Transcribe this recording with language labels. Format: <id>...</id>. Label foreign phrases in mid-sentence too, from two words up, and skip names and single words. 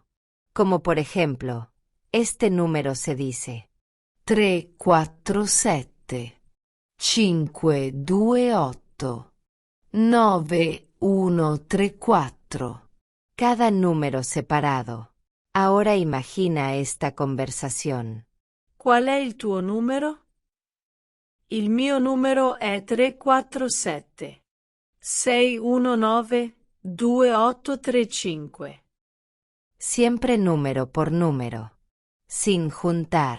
<es>Como por ejemplo, este número se dice 3, 4, 7. 5, 2, 8. 9, 1, 3, 4. cada número separado. Ahora imagina esta conversación.</es> <it>Qual è il tuo numero? Il mio numero è 347 619 2835.</it> <es>Siempre número por número. Sin juntar.</es>